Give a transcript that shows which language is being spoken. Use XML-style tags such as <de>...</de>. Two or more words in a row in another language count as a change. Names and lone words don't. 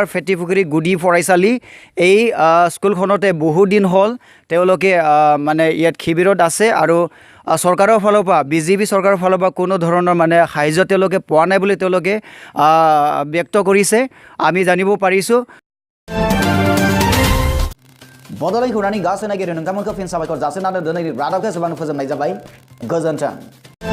<as>ফেটিপুখুৰী গুডি ফৰাইচালি এই স্কুলখনতে বহুত দিন হ'ল তেওঁলোকে মানে ইয়াত শিবিৰত আছে আৰু চৰকাৰৰ ফালৰ পৰা বিজেপি চৰকাৰৰ ফালৰ পৰা কোনো ধৰণৰ মানে সাহায্য তেওঁলোকে পোৱা নাই বুলি তেওঁলোকে ব্যক্ত কৰিছে আমি জানিব পাৰিছোঁ</as> <brx>बड'लेण्ड खौरांनि गासै नागिरो नोंथांमोनखौ फिन साबायखर जासिनानै दिनैनि रादाबखौ एसेबांनो फोजोबनाय जाबाय गोजोन्थों</brx>